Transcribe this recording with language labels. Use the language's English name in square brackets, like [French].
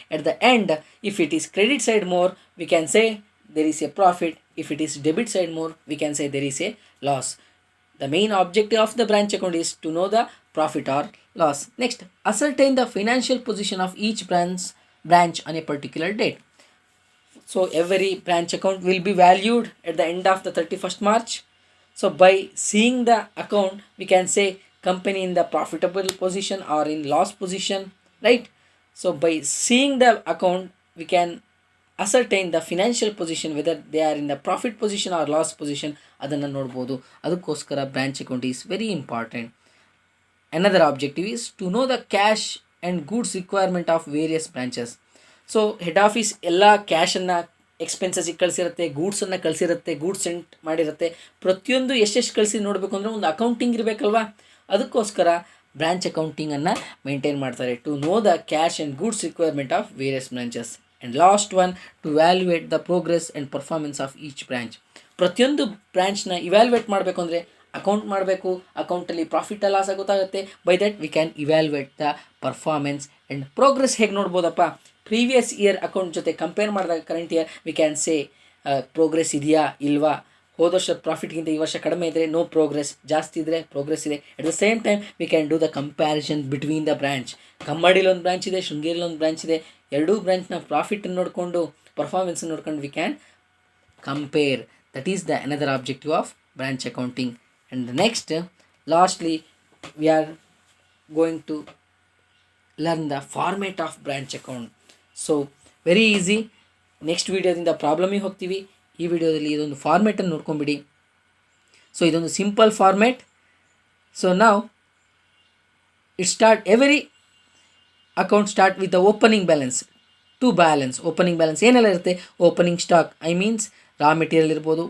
[English] At the end, if it is credit side more, we can say there is a profit. If it is debit side more, we can say there is a loss. The main objective of the branch account is to know the profit or loss. Next, ascertain the financial position of each branch on a particular date. So every branch account will be valued at the end of the 31st March. So by seeing the account, we can say company in the profitable position or in loss position, right? So by seeing the account, we can ascertain the financial position, whether they are in the profit position or loss position. [Kannada] ಅದನ್ನು ನೋಡ್ಬೋದು. ಅದಕ್ಕೋಸ್ಕರ [English] Branch account is very important. Another objective is to know the cash and goods requirement of various branches. [Kannada] So head office ಎಲ್ಲ ಕ್ಯಾಶನ್ನು ಎಕ್ಸ್ಪೆನ್ಸಸ್ಸಿಗೆ ಕಳಿಸಿರುತ್ತೆ, ಗೂಡ್ಸನ್ನು ಕಳಿಸಿರುತ್ತೆ, goods scent ಮಾಡಿರುತ್ತೆ. ಪ್ರತಿಯೊಂದು ಎಷ್ಟೆಷ್ಟು ಕಳಿಸಿ ನೋಡಬೇಕು ಅಂದರೆ ಒಂದು ಅಕೌಂಟಿಂಗ್ ಇರಬೇಕಲ್ವಾ? ಅದಕ್ಕೋಸ್ಕರ ಬ್ರಾಂಚ್ ಅಕೌಂಟಿಂಗನ್ನು ಮೇಂಟೈನ್ ಮಾಡ್ತಾರೆ. [English] To know the cash and goods requirement of various branches. And last one, to valuate the progress and performance of each branch. [Kannada] ಪ್ರತಿಯೊಂದು ಬ್ರಾಂಚ್ನ ಇವ್ಯಾಲ್ಯೂಯೇಟ್ ಮಾಡಬೇಕು ಅಂದರೆ ಅಕೌಂಟ್ ಮಾಡಬೇಕು. ಅಕೌಂಟಲ್ಲಿ ಪ್ರಾಫಿಟ್ ಲಾಸ್ ಗೊತ್ತಾಗುತ್ತೆ. [English] By that we can evaluate the performance and progress. [Kannada] ಹೇಗೆ ನೋಡ್ಬೋದಪ್ಪ? Previous year account ಜೊತೆ compare ಮಾಡಿದಾಗ current year [English] we can say [Kannada] progress ಇದೆಯಾ ಇಲ್ವಾ. ಹೋದ ವರ್ಷ ಪ್ರಾಫಿಟ್ಗಿಂತ ಈ ವರ್ಷ ಕಡಿಮೆ ಇದ್ದರೆ ನೋ ಪ್ರೋಗ್ರೆಸ್, ಜಾಸ್ತಿ ಇದ್ದರೆ ಪ್ರೋಗ್ರೆಸ್ ಇದೆ. [English] At the same time we can do the comparison between the branch. [Kannada] ಕಮ್ಮಡಿಲಿ ಒಂದು ಬ್ರಾಂಚ್ ಇದೆ, [English] ಶೃಂಗೇರಿಲಿ ಒಂದು ಬ್ರಾಂಚ್ ಇದೆ. [Kannada] ಎರಡೂ ಬ್ರಾಂಚ್ನ ಪ್ರಾಫಿಟನ್ನು ನೋಡಿಕೊಂಡು ಪರ್ಫಾರ್ಮೆನ್ಸನ್ನು ನೋಡ್ಕೊಂಡು [English] We can compare. That is the another objective of branch accounting. And the next, lastly, we are going to learn the format of branch account. So very easy. [Kannada] Next ವೀಡಿಯೋದಿಂದ ಪ್ರಾಬ್ಲಮಿಗೆ ಹೋಗ್ತೀವಿ. ಈ ವಿಡಿಯೋದಲ್ಲಿ ಇದೊಂದು ಫಾರ್ಮೇಟನ್ನು ನೋಡ್ಕೊಂಬಿಡಿ. ಸೊ ಇದೊಂದು simple format. [English] So ನಾವು every account start with the opening balance to balance. [Kannada] Opening balance ಏನೆಲ್ಲ ಇರುತ್ತೆ? Opening stock, [English] I means raw material [Kannada] ಇರ್ಬೋದು.